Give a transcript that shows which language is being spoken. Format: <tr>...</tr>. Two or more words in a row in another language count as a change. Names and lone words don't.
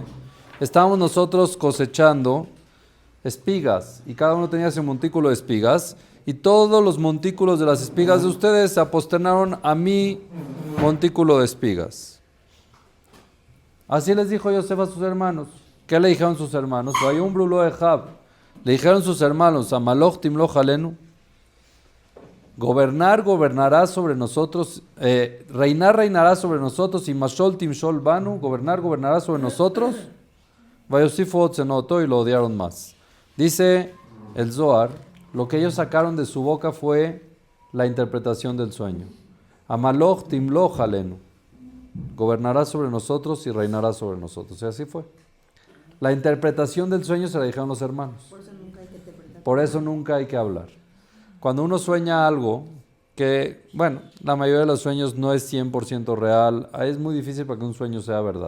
<es>Estábamos nosotros cosechando espigas, y cada uno tenía su montículo de espigas, y todos los montículos de las espigas de ustedes se aposternaron a mi montículo de espigas. Así les dijo Yosef a sus hermanos. ¿Qué le dijeron sus hermanos? Le dijeron sus hermanos,</es> <he>המלך תמלך עלינו,</he> <es>gobernará sobre nosotros, reinará sobre nosotros, y</es> <he>משול תמשול בנו,</he> <es>gobernará sobre nosotros.</es> <he>ויוספו עוד שנא אתו,</he> <es>y lo odiaron más. Dice el Zohar, lo que ellos sacaron de su boca fue la interpretación del sueño.</es> <he>המלך תמלך עלינו,</he> <es>gobernará sobre nosotros y reinará sobre nosotros. Y así fue. La interpretación del sueño se la dijeron los hermanos. Por eso nunca hay que hablar. Cuando uno sueña algo que, bueno, la mayoría de los sueños no es 100% real, es muy difícil para que un sueño sea verdad.</es>